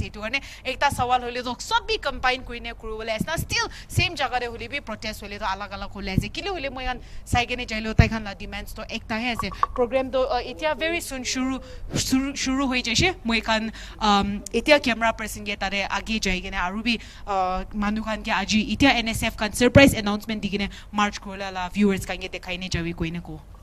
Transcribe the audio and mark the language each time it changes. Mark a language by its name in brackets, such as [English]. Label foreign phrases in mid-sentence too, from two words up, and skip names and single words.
[Naga Pidgin] Itu ane ekta sawal hole to sob bi combine kuine kurule ase na [English] still same [Naga Pidgin] jaga re holi bi protest hole to alag hole ase kile hole moi kan sai gene jailo tai kan la demands to ekta he ase program to itia [English] very soon [Naga Pidgin] shuru hoi jaise. Moi kan itia [English] camera person [Naga Pidgin] ge tare age jai gene aru bi manu kan ke aji itia NSF kan [English] surprise announcement [Naga Pidgin] digine march kola la viewers kan ge dekhai ne jawi koine ko.